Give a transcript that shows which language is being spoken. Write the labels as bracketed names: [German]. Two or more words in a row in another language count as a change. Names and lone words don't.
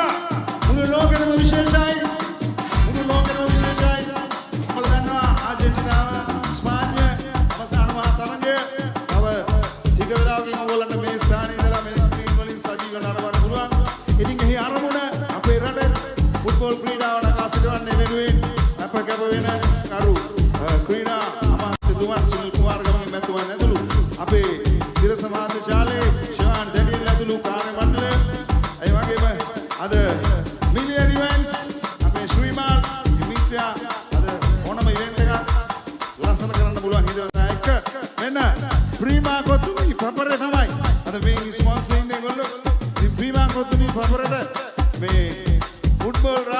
[Sinhala] මුළු ලෝකන විශේෂයි. මුළු ලෝකන විශේෂයි. Maldanwa Argentina, Spanya, අවසාන මහා තරඟය. තව ටික වෙලාවකින් ඕගොල්ලන්ට මේ ස්ථානයේ ඉඳලා මේ ස්ක්‍රීන් වලින් සජීව නරඹන්න පුළුවන්. ඉතින් එහි අරමුණ අපේ රටේ ෆුට්බෝල් ක්‍රීඩාව නගා සිටවන්නේ වෙනුවෙන් අප කැප වෙන කරු ක්‍රීඩා අමාත්‍යතුමන් සුනිල් කුමාර ගමගේ මැතිතුමන් ඇතුළු අපේ සිරස මහාචාර්ය ශාන් ඩැනියල් ඇතුළු කාර්ය මණ්ඩලය ඒ වගේම අද මිලියන් ඉවෙන්ට්ස් අපේ ශ්‍රීමාල් මිත්‍යා අද ඕනම ඉවෙන්ට් එකක් ලස්සන කරන්න පුළුවන් හිතවතා එක්ක මෙන්න ප්‍රීමා කොතුමි පපරේ තමයි අද මේ ස්පොන්සර් ඉන්නේ ඒගොල්ලෝ ප්‍රීමා කොතුමි පපරේට මේ ෆුට්බෝල්